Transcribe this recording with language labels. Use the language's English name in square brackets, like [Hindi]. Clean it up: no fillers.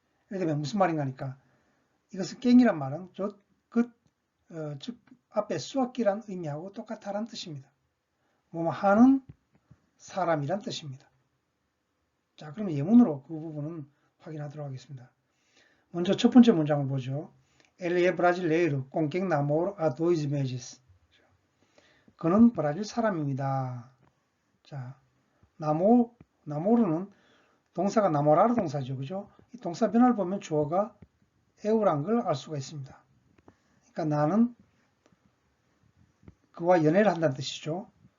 [Korean] 예를 들면 무슨 말인가 하니까 이것은 깽이란 말은 즉 앞에 수학기란 의미하고 똑같다는 뜻입니다. 뭐뭐 하는 사람이란 뜻입니다. 자, 그러면 예문으로 그 부분은 확인하도록 하겠습니다. 먼저 첫 번째 문장을 보죠. [Portuguese] Ele é brasileiro, com quem namoro há 2 meses. [Korean] 그는 브라질 사람입니다. 자, 나모르는 동사가 나모라르 동사죠. 그죠? 이 동사 변화를 보면 주어가 에우란 걸 알 수가 있습니다. 그러니까 나는 그와 연애를 한다는 뜻이죠.